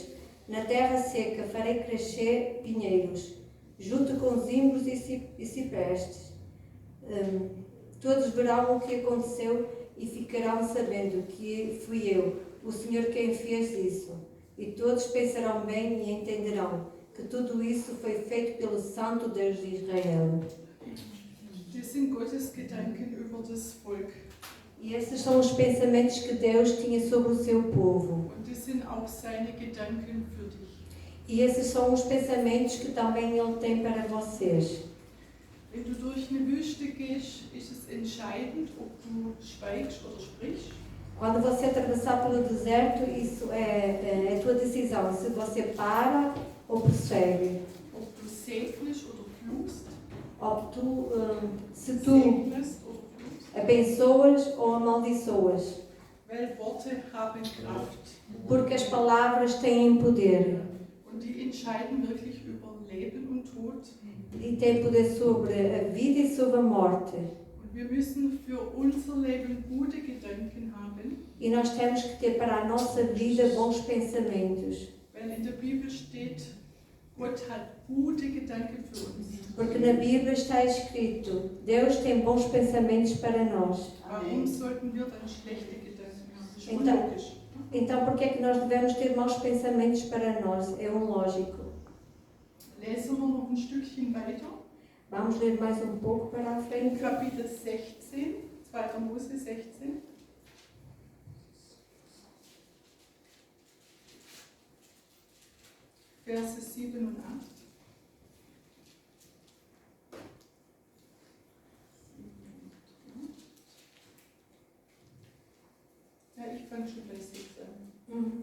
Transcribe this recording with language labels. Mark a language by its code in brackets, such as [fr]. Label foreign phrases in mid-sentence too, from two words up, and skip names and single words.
[pt] Na terra seca farei crescer pinheiros, junto com zimbros e ciprestes. Todos verão o que aconteceu e ficarão sabendo que fui eu, O Senhor quem fez isso. E todos pensarão bem e entenderão que tudo isso foi feito pelo Santo Deus de Israel. [de] Das sind Gottes Gedanken über das Volk. [pt] E esses são os pensamentos que Deus tinha sobre o seu povo. [de] Und das sind auch seine Gedanken für dich. [pt] E esses são os pensamentos que também Ele tem para vocês. [de] Wenn du durch eine Wüste gehst, ist es entscheidend, ob du schweigst oder sprichst. [pt] Quando você atravessar pelo deserto, isso é a tua decisão. Se você para ou prossegue. [de] Ob du segnest oder fluchst. [pt] Se tu [de] Segnest oder fluchst. [pt] abençoas ou amaldiçoas. [de] Weil Worte haben Kraft. [pt] Porque as palavras têm poder. [de] Und die entscheiden wirklich über Leben und Tod. [pt] E têm poder sobre a vida e sobre a morte. [de] Und wir müssen für unser Leben gute Gedanken haben. [pt] E nós temos que ter para a nossa vida bons pensamentos. [de] Weil in der Bibel steht, Gott hat gute Gedanken für uns. [pt] Porque na Bíblia está escrito, Deus tem bons pensamentos para nós. [de] Warum sollten wir dann schlechte Gedanken haben? Das ist schon [pt] Então- [de] logisch. [pt] Então, por que é que nós devemos ter maus pensamentos para nós? É lógico. [de] Lesen wir noch ein Stückchen weiter. [pt] Vamos ler mais um pouco para a [de] In [pt] frente. [de] Kapitel 16, 2. Mose 16. Verse 7 und 8. Ja, ich fange schon bei 6 an.